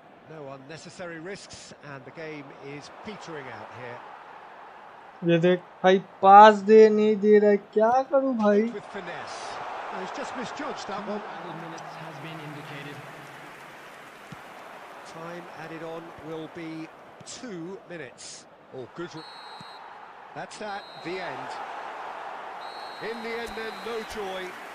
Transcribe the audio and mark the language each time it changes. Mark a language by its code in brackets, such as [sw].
[en] No unnecessary risks, and the game is petering out here. [hi] ये देख भाई, पास दे नहीं दे रहा है, क्या करूँ भाई. [en] With finesse. No, he's just misjudged that one. Added minutes has been indicated. Time added on will be 2 minutes. Oh, good. That's that, the end. In the end then, no joy.